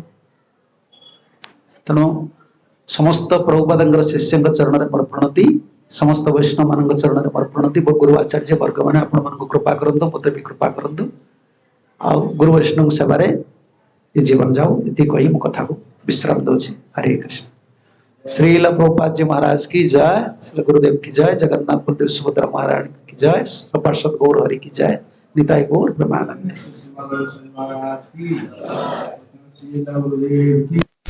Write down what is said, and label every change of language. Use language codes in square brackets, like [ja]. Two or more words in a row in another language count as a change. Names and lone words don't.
[or] ତେଣୁ ସମସ୍ତ ପ୍ରଭୁପାଦଙ୍କର ଶିଷ୍ୟଙ୍କ ଚରଣରେ ମୋର ପ୍ରଣତି, ସମସ୍ତ ବୈଷ୍ଣବ ମାନଙ୍କ ଚରଣରେ ମୋର ପ୍ରଣତି। ଗୁରୁ ଆଚାର୍ଯ୍ୟ ବର୍ଗ ମାନେ ଆପଣମାନଙ୍କୁ କୃପା କରନ୍ତୁ, ମୋତେ ବି କୃପା କରନ୍ତୁ। ଆଉ ଗୁରୁ ବୈଷ୍ଣବ ସେବାରେ ଏ ଜୀବନ ଯାଉ, ଏତିକି କହି ମୁଁ କଥାକୁ ବିଶ୍ରାମ ଦେଉଛି। हरे कृष्ण। [hi] श्रील प्रभुपाद जी महाराज की जय, श्री गुरुदेव की जय, जगन्नाथ बलदेव सुभद्रा महाराज की जय, पार्षद गौर हरि की जय, निताय गौर प्रेमानंद।